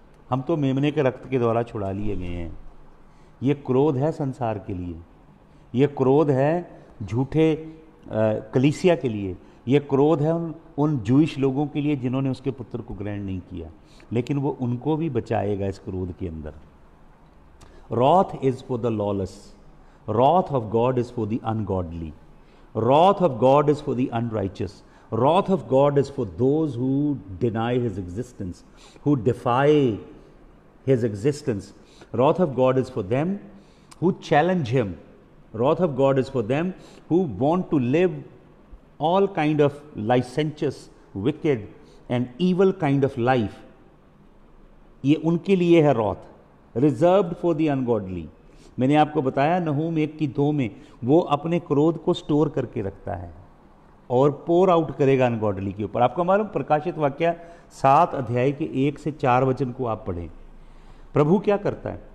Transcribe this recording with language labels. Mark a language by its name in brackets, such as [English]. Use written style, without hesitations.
[Hindi] हम तो मेमने के रक्त के द्वारा छुड़ा लिए गए हैं। ये क्रोध है संसार के लिए, ये क्रोध है झूठे कलीसिया के लिए, ये क्रोध है उन जूइश लोगों के लिए जिन्होंने उसके पुत्र को ग्रहण नहीं किया, लेकिन वो उनको भी बचाएगा इस क्रोध के अंदर। [English] Wrath is for the lawless. Wrath of God is for the ungodly. Wrath of God is for the unrighteous. Wrath of God is for those who deny His existence, who defy His existence. Wrath of God is for them who challenge Him. Wrath of God is for them who want to live all kind of licentious, wicked and evil kind of life. [Hindi] ये उनके लिए है wrath. [English] Reserved for the ungodly. [Hindi] मैंने आपको बताया नहूम 1:2 में वो अपने क्रोध को स्टोर करके रखता है और पोर आउट करेगा अनगॉडली के ऊपर। आपको मालूम, प्रकाशित वाक्य 7 अध्याय के 1 से 4 वचन को आप पढ़ें। प्रभु क्या करता है?